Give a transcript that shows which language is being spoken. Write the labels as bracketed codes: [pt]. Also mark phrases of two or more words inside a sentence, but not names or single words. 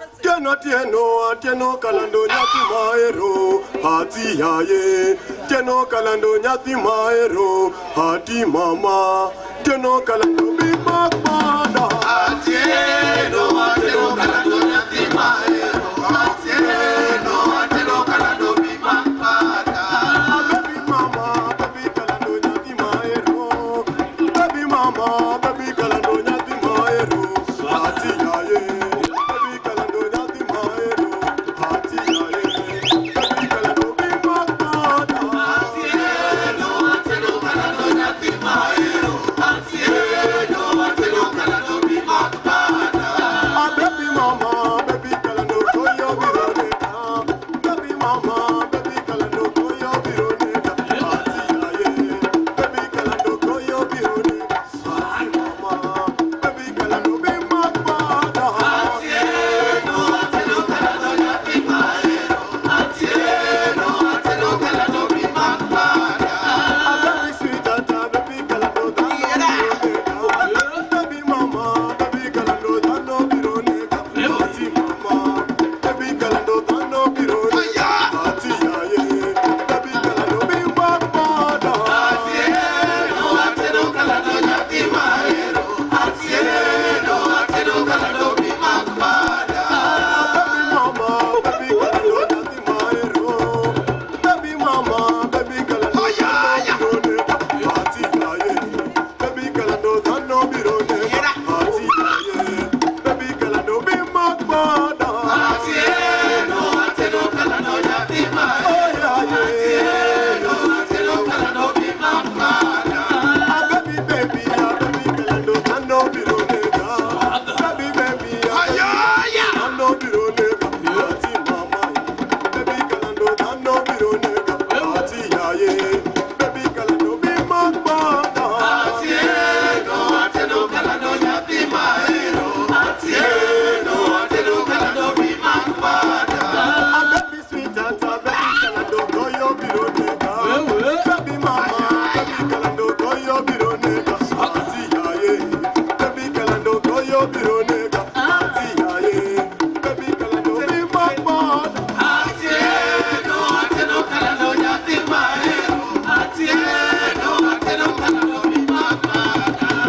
[luo] Atieno kalando nyati maero. Hati yaye. Tieno kalando nyati maero. Hati mama. Tieno kalando bima pada. Atieno kalando nyati maero. Atieno kalando bima pada. [en] Baby mama, [luo] baby kalando nyati maero. [en] Baby mama, [luo] baby kalando nyati maero. Hati yaye. Baby kalando nyati maero. Hati yaye. Baby kalando bima pada. Atieno kalando nyati maero. Atieno kalando bima pada. [en] Baby mama, [luo] baby kalando koyo bironeta. [en] Baby mama, [luo] baby kalando koyo bironeta. Hati yaye. Baby kalando koyo bironeta. Hati mama, baby kalando bima pada. Atieno kalando nyati maero. Atieno kalando bima pada. [en] Baby sweet [luo] tata, baby kalando dano bironeta. [en] Baby mama, [luo] baby kalando dano bironeta. Hati mama, baby kalando dano bironeta. Hati yaye, baby kalando bima pada. Atieno kalando nyati maero. Atieno kalando bima pada. [en] Baby mama, [luo] baby kalando nyati maero. [en] Baby mama, [luo] baby kalando dano bironeta. Hati yaye, baby kalando dano bironeta. Hati yaye, baby kalando bima pada. Atieno kalando nyati maero. Atieno kalando bima pada. [en] Baby baby, baby [luo] kalando dano bironeta. [en] Baby baby, [luo] dano bironeta. Hati mama, baby kalando dano bironeta. Hati yaye, baby kalando bima pada. Atieno kalando nyati maero. Atieno kalando bima pada. [en] Baby sweet [luo] tata, baby kalando koyo bironeta. [en] Baby mama, [luo] baby kalando koyo bironeta. Hati yaye, baby kalando koyo bironeta. Hati yaye, baby kalando bima pada. Atieno kalando nyati maero. Atieno kalando bima pada.